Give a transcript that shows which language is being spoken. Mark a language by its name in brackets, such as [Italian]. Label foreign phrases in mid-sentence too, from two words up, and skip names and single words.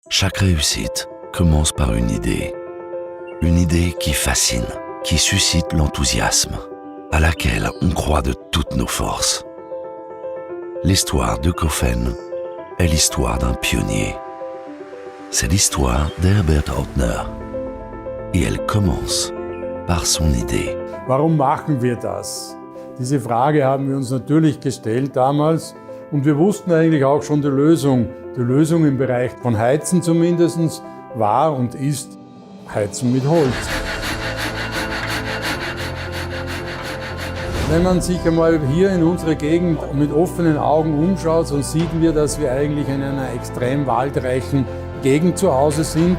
[French] Chaque réussite commence par une idée. Une idée qui fascine, qui suscite l'enthousiasme, à laquelle on croit de toutes nos forces. L'histoire d'Ökofen est l'histoire d'un pionnier. C'est l'histoire d'Herbert Ortner. Et elle commence par son Idee. [German] Warum machen wir das? Diese Frage haben wir uns natürlich gestellt damals und wir wussten eigentlich auch schon die Lösung. Die Lösung im Bereich von Heizen zumindest war und ist Heizen mit Holz. Wenn man sich einmal hier in unserer Gegend mit offenen Augen umschaut, so sieht wir, dass wir eigentlich in einer extrem waldreichen Gegend zu Hause sind.